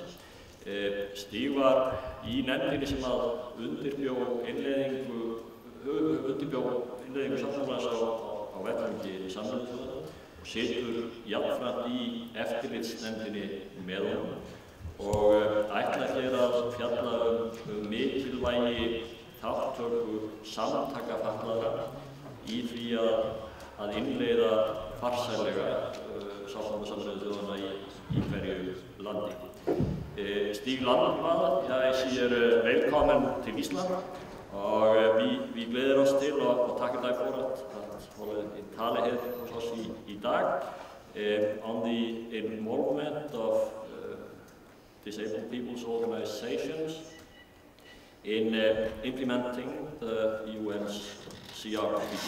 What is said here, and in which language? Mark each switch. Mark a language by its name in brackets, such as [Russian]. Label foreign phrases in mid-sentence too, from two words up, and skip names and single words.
[Icelandic] Stíg var í nefndinni sem að undirbjó innleiðingu samkomulags á vettvangi Sameinuðu þjóðanna og situr jafnframt í eftirlitsnefndinni með honum og ætlar hér að fjalla mikilvægi þátttöku samtaka fatlaðra í því að innleiða farsællega sáttmála Sameinuðu þjóðanna í hverju landi. Stíg Langráð, [Swedish] jag säger välkommen till Island och vi gläder oss till och tackar dig för att hålla ett tal här hos oss idag [English] on the involvement of disabled people's organizations in implementing the UN's CRPD.